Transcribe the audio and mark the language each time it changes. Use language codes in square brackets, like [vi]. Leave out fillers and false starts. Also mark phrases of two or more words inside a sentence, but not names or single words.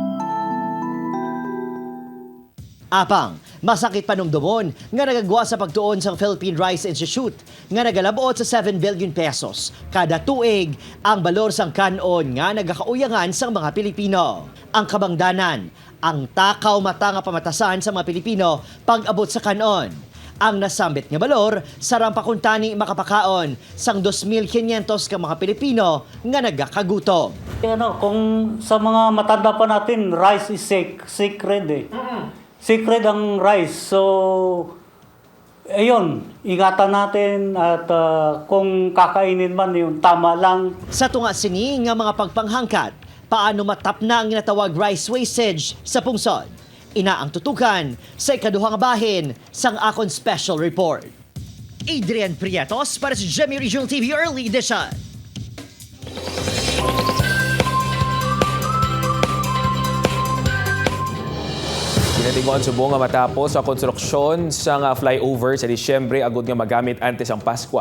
[hil] Apang, masakit panumdumon nga nagagwa sa pagtuon sa Philippine Rice Institute nga nagalabot sa 7 billion pesos kada tuig ang balor sang kanon nga nagakauyangan sang mga Pilipino. Ang kabangdanan, ang takaw mata nga pamatasan sa mga Pilipino pag-abot sa kanon. Ang nasambit nga balor sarang pakuntani makapakaon sang 2,500 ka mga Pilipino nga nagakagutom. [tl] Kung sa mga matanda pa natin, [en] rice is sacred [tl] eh. Secret ang rice. So, ayun, ingatan natin at kung kakainin man yun, tama lang. [hil] Sa tunga sini nga mga pagpanghangkat, paano matap na ang ginatawag [en] rice wastage [hil] sa pungsod? Ina ang tutukan sa ikaduhang bahin sang akon special report. Adrian Prietos para sa GMA Regional TV Early Edition. Kinatinguan subong nga matapos sa konstruksyon sa flyover sa Disyembre agud nga magamit antes ang Paskwa.